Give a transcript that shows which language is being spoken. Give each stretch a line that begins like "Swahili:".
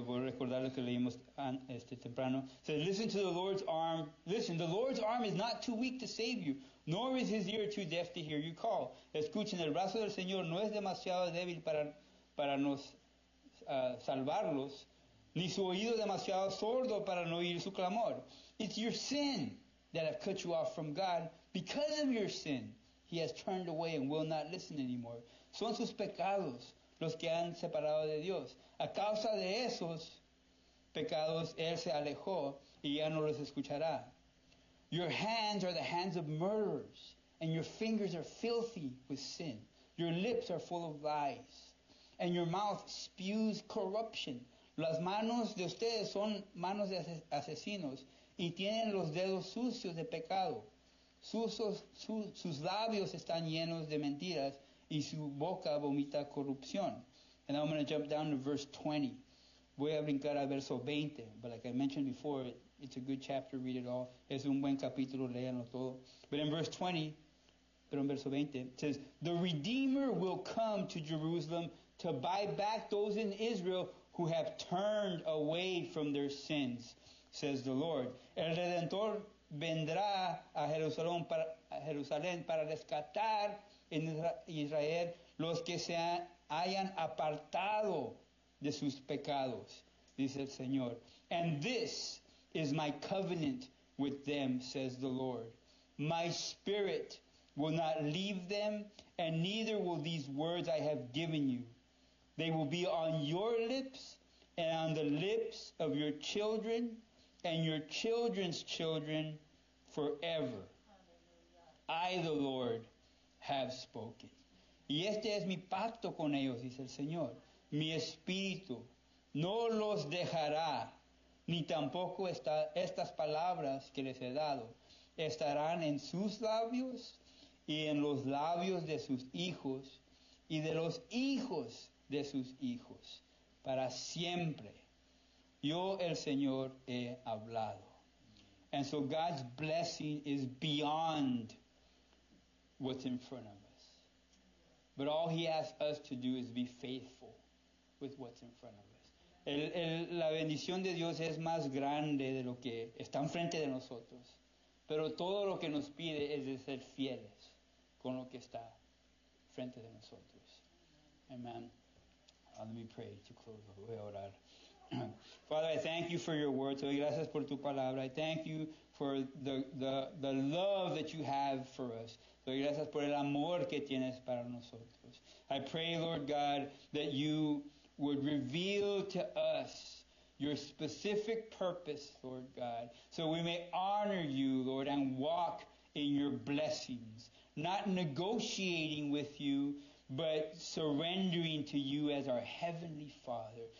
Spanish: Voy a recordar lo que leímos temprano.
English: It says, listen to the Lord's arm. Listen, the Lord's arm is not too weak to save you, nor is his ear too deaf to hear you call.
Spanish: Escuchen, el brazo del Señor no es demasiado débil para nos salvarlos, ni su oído demasiado sordo para no oír su clamor.
English: It's your sin that have cut you off from God. Because of your sin, he has turned away and will not listen anymore.
Spanish: Son sus pecados los que han separado de Dios. A causa de esos pecados, él se alejó y ya no los escuchará.
English: Your hands are the hands of murderers, and your fingers are filthy with sin. Your lips are full of lies, and your mouth spews corruption.
Spanish: Las manos de ustedes son manos de asesinos, y tienen los dedos sucios de pecado. Sus labios están llenos de mentiras, y su boca vomita corrupción.
English: And I'm going to jump down to verse 20.
Spanish: Voy a brincar a verso 20.
English: But like I mentioned before, it's a good chapter, read it all.
Spanish: Es un buen capítulo, léanlo todo.
English: But in verse 20,
Spanish: pero en verso 20,
English: it says, the Redeemer will come to Jerusalem to buy back those in Israel who have turned away from their sins, says the Lord.
Spanish: El Redentor vendrá a Jerusalén para rescatar en Israel los que se hayan apartado de sus pecados. dice el Señor.
English: And this is my covenant with them, says the Lord. My spirit will not leave them, and neither will these words I have given you. They will be on your lips and on the lips of your children and your children's children forever. I, the Lord, have spoken.
Spanish: Y este es mi pacto con ellos, dice el Señor. Mi espíritu no los dejará, ni tampoco estas palabras que les he dado estarán en sus labios y en los labios de sus hijos y de los hijos de sus hijos, para siempre. Yo, el Señor, he hablado.
English: And so God's blessing is beyond what's in front of us. But all He asks us to do is be faithful with what's in front of us.
Spanish: La bendición de Dios es más grande de lo que está enfrente de nosotros. Pero todo lo que nos pide es de ser fieles con lo que está frente de nosotros.
English: Amen. Let me pray to close.
Spanish: Voy a orar.
English: Father, I thank you for your word.
Spanish: So gracias por tu palabra.
English: I thank you for the love that you have for us.
Spanish: So gracias por el amor que tienes para nosotros.
English: I pray, Lord God, that you would reveal to us your specific purpose, Lord God, so we may honor you, Lord, and walk in your blessings, not negotiating with you, but surrendering to you as our Heavenly Father.